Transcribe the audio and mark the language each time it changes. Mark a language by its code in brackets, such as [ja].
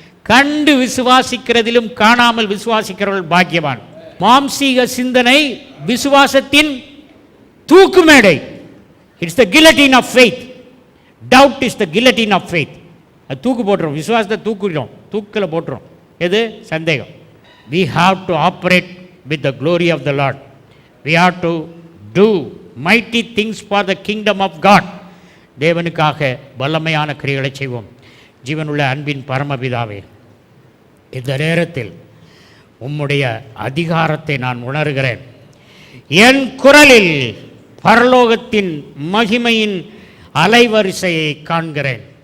[ta] கண்டு விசுவாசிக்கிறதிலும் காணாமல் விசுவாசிக்கிறவர்கள் பாக்கியவான். மாம்சீக சிந்தனை விசுவாசத்தின் தூக்கு மேடை. [en] It's the guillotine of faith. Doubt is the guillotine of faith. [ta] அது தூக்கு போட்டுரும், விசுவாசத்தை தூக்குறோம், தூக்கில் போட்டுரும். எது? சந்தேகம். [en] We have to operate with the glory of the Lord. We have to do mighty things for the kingdom of God. [ta] தேவனுக்காக வல்லமையான கிரியைகளை செய்வோம். ஜீவனுள்ள அன்பின் பரமபிதாவே, இந்த நேரத்தில் உம்முடைய அதிகாரத்தை நான் உணர்கிறேன். என் குரலில் பரலோகத்தின் மகிமையின் அலைவரிசையை காண்கிறேன்.